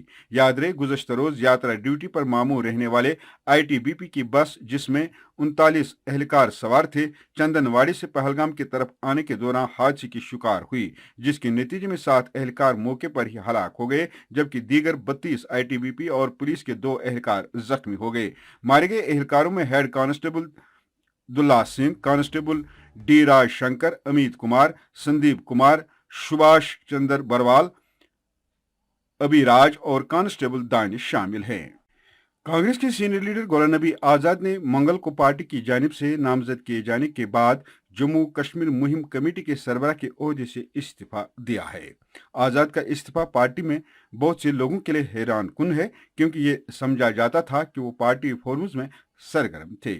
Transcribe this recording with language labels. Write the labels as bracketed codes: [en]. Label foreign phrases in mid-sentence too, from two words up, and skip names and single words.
[ur] یاد رہے گزشتہ روز یاترا ڈیوٹی پر مامور رہنے والے آئی ٹی بی پی کی بس جس میں 39 اہلکار سوار تھے چندن واڑی سے پہلگام کی طرف آنے کے دوران حادثے کی شکار ہوئی، جس کے نتیجے میں 7 اہلکار موقع پر ہی ہلاک ہو گئے جبکہ دیگر 32 آئی ٹی بی پی اور پولیس کے 2 اہلکار زخمی ہو گئے۔ مارے گئے اہلکاروں میں [en] head constable [ur] دلہ سنگھ، کانسٹیبل ڈی راج شنکر، امیت کمار، سندیپ کمار، سبھاش چندر بروال، ابھی راج اور کانسٹیبل دانش شامل ہیں۔ کانگریس کے سینئر لیڈر غلام نبی آزاد نے منگل کو پارٹی کی جانب سے نامزد کیے جانے کے بعد جموں کشمیر مہم کمیٹی کے سربراہ کے عہدے سے استعفیٰ دیا ہے۔ آزاد کا استعفیٰ پارٹی میں بہت سے لوگوں کے لیے حیران کن ہے کیونکہ یہ سمجھا جاتا تھا کہ وہ [en] party reforms [ur] میں سرگرم تھے۔